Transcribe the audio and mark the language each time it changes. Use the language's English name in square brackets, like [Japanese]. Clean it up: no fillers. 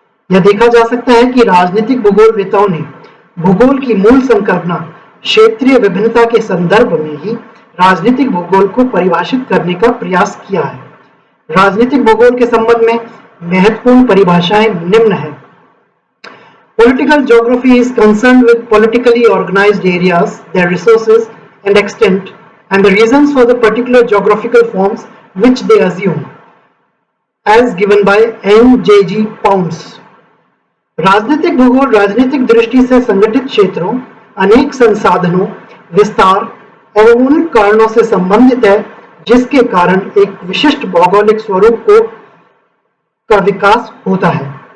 [Hindi] यह देखा जा सकता है कि राजनीतिक भूगोलविदों ने भूगोल की मूल संकल्पना क्षेत्रीय विभिन्नता के संदर्भ में ही राजनीतिक भूगोल को परिभाषित करने का प्रयास किया है। राजनीतिक भूगोल के संबंध में महत्वपूर्ण परिभाषाएं निम्न है। [English] Political geography is concerned with politically organized areas, their resources and extent, and the reasons for the particular geographical forms which they assume, as given by N.J.G. Pounds. [Hindi] राजनीतिक भूगोल राजनीतिक दृष्टि से संगठित क्षेत्रों, अनेक संसाधनों, विस्तार एवं उन कारणों से संबंधित है जिसके कारण एक विशिष्ट भौगोलिक स्वरूप का विकास होता है।